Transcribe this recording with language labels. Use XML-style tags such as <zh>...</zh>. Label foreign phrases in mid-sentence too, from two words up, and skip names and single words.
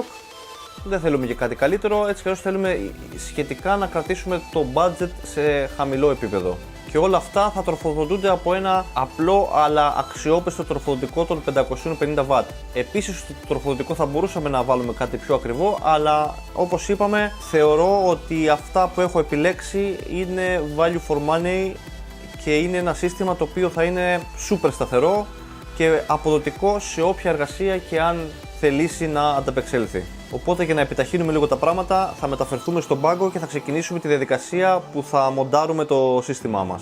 <el>Δεν θέλουμε και κάτι καλύτερο, έτσι κι αλλιώς θέλουμε σχετικά να κρατήσουμε το budget σε χαμηλό επίπεδο. Και όλα αυτά θα τροφοδοτούνται από ένα απλό αλλά αξιόπιστο τροφοδοτικό των 550W. Επίσης στο τροφοδοτικό θα μπορούσαμε να βάλουμε κάτι πιο ακριβό, αλλά όπως είπαμε, θεωρώ ότι αυτά που έχω επιλέξει είναι</el> <en>value for money</en> <el>και είναι ένα σύστημα το οποίο θα είναι super σταθερό και αποδοτικό σε όποια εργασία και αν θελήσει να ανταπεξέλθει. Οπότε, για να επιταχύνουμε λίγο τα πράγματα, θα μεταφερθούμε στον πάγκο και θα ξεκινήσουμε τη διαδικασία που θα μοντάρουμε το σύστημά μας.</el>